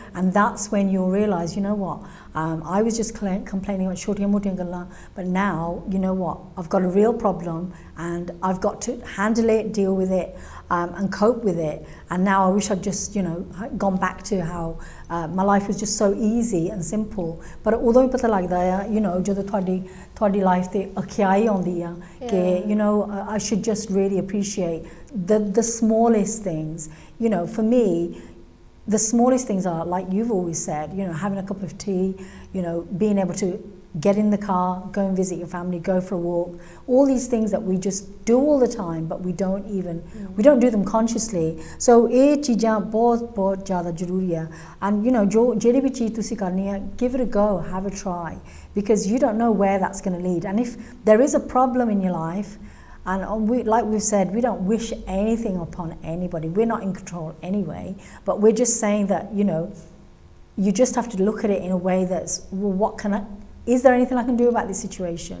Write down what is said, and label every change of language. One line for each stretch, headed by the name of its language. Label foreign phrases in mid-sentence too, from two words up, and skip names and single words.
English: And that's when you'll realize, I was just complaining about
Punjabi: ਛੋਟੀਆਂ ਮੋਟੀਆਂ ਗੱਲਾਂ,
English: but now, I've got a real problem and I've got to handle it, deal with it, and cope with it. And now I wish I'd just, gone back to how my life was just so easy and simple. But although
Punjabi: ਪਤਾ ਲੱਗਦਾ ਹੈ, ਜਦੋਂ ਤੁਹਾਡੀ life ਤੇ ਅਖਿਆਈ ਆਉਂਦੀ ਆ ਕਿ
English: I should just really appreciate the smallest things. For me, the smallest things are, like you've always said, having a cup of tea, being able to get in the car, go and visit your family, go for a walk, all these things that we just do all the time, but we don't do them consciously.
Punjabi: So ਇਹ ਚੀਜ਼ਾਂ ਬਹੁਤ ਜ਼ਿਆਦਾ ਜ਼ਰੂਰੀ ਆ, and ਜਿਹੜੀ ਵੀ ਚੀਜ਼ ਤੁਸੀਂ ਕਰਨੀ ਹੈ,
English: give it a go, have a try, because you don't know where that's going to lead. And if there is a problem in your life, and like we've said, we don't wish anything upon anybody. We're not in control anyway, but we're just saying that, you just have to look at it in a way that's, well, is there anything I can do about this situation?